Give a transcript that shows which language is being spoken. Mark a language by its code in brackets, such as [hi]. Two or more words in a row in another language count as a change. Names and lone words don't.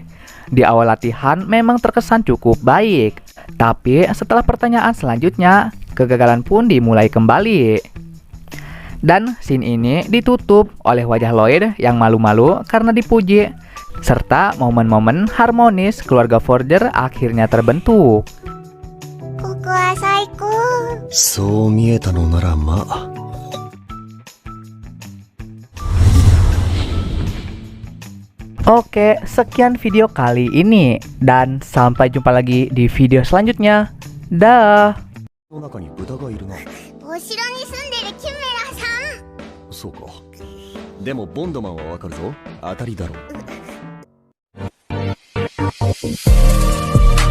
[id] Di awal latihan memang terkesan cukup baik, tapi setelah pertanyaan selanjutnya, kegagalan pun dimulai kembali. Dan scene ini ditutup oleh wajah Lloyd yang malu-malu karena dipuji, serta momen-momen harmonis keluarga Forger akhirnya terbentuk. [ja] ここは最高。そう見えたのならまあ。 [id] Oke, sekian video kali ini dan sampai jumpa lagi di video selanjutnya. Dah. [ja] の中に豚がいるな。お城に住んでるキュメラさん。そうか。でもボンドマンはわかるぞ。当たりだろう。